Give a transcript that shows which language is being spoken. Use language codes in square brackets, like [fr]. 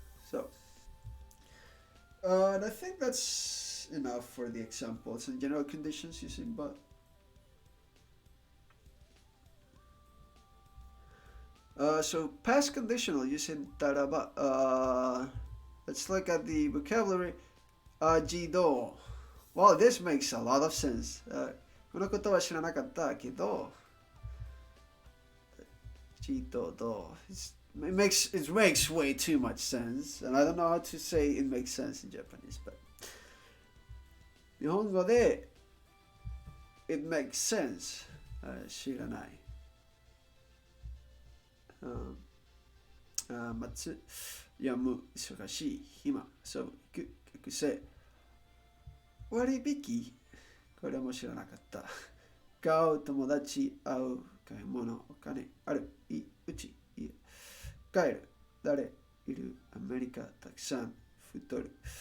[en] So, and I think that's enough for the examples and general conditions using but. So past conditional using taraba. Let's look at the vocabulary. Jido. Well, this makes a lot of sense. [ja] このことは知らなかったけど。 Jido. [en] It makes way too much sense, and I don't know how to say it makes sense in Japanese, but [ja] 日本語で [en] it makes sense [ja] 知らない松読む、忙しい、暇、遊ぶ、行く、学生。割引、これも知らなかった。買う、友達、会う、買い物、お金、ある、いい、うち、いい。帰る、誰、いる、アメリカ、たくさん、太る。